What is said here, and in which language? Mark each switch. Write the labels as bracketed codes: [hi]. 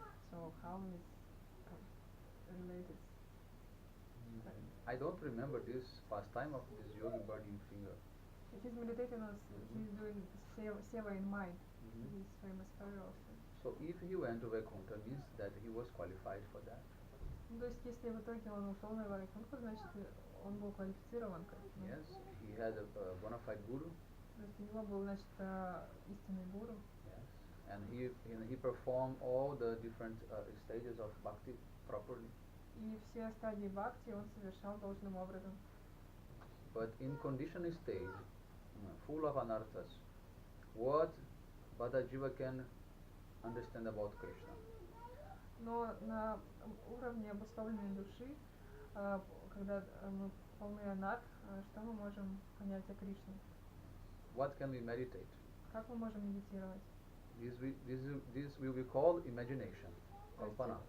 [en] So how is related? I don't remember this pastime of this yogi burning finger. He's meditating on, he's doing seva in mind. This famous story also. So if he went to Vaikuntha, means that he was qualified for that. [ru] То есть если в итоге он ушел на Вайкунтху, значит он был квалифицирован к этому. [en] Yes, he had a bona fide guru. [ru] То есть у него был, значит, истинный гуру. [en] Yes, and he performed all the different stages of bhakti properly. [ru] И все стадии бхакти он совершал должным образом. [en] But in conditioned stage, full of anarthas, what Bada Jiva can understand about Krishna? [ru] Но на уровне обусловленной души, когда мы полны анарх, что мы можем понять о Кришне? [en] What can we meditate? [ru] Как мы можем медитировать? [en] This will be called imagination, kalpana.